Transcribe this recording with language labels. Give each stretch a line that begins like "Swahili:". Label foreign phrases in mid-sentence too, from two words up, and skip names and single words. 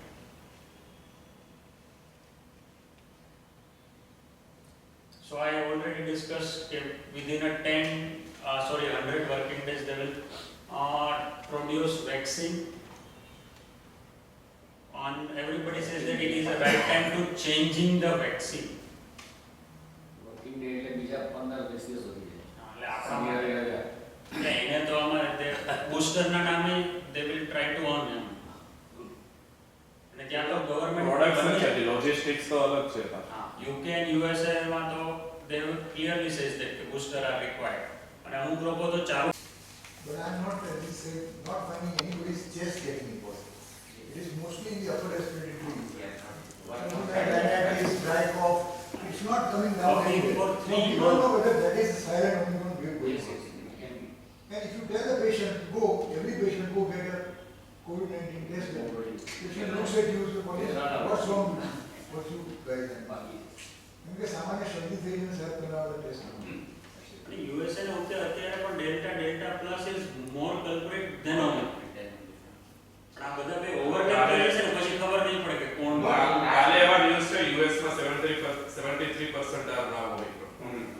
English: So I have already discussed within a 100 working days they will produce vaccine. And everybody says that it is the right time to changing the vaccine. Working day
Gujarati: એટલે બીજા 15-20 દિવસ હોતી જાય. એટલે આપણા
English: Yeah,
Gujarati: માટે
English: yeah, yeah.
Gujarati: એટલે એને તો અમારે બૂસ્ટરના નામે
English: they will try to earn
Gujarati: એમ. અને ત્યાં તો પ્રોડક્ટ્સ જ ગવર્મેન્ટ છે, લોજિસ્ટિક્સ તો અલગ છે.
English: UK and USA
Gujarati: માં તો
English: they clearly says that booster are required.
Gujarati: અને અમુક લોકો તો ચાલુ.
English: But I am not not finding anybody's chest getting involved. It is mostly in the upper respiratory tube. Rhinitis, dry cough, it's not coming down Okay, anywhere. for So three we don't know whether that is a silent Omicron wave going Yes, on. yes, it can be. And if you tell the patient, go, every patient go get a COVID-19 test, patient looks at you, so what's wrong with you? What you guys have?
Gujarati: કેમકે સામાન્ય શરદી થઈ ગઈ સાહેબ કરાવવા ટેસ્ટ USA ને અત્યારે પણ
English: Delta Plus is more culprit than Omicron.
Gujarati: પણ આ બધા બે ઓવરલેપ કરે છે ને પછી ખબર નહીં પડે કે કોણ કાલે એવા ન્યૂઝ છે યુએસ માં 73% આર નામ ઓમિક્રોન.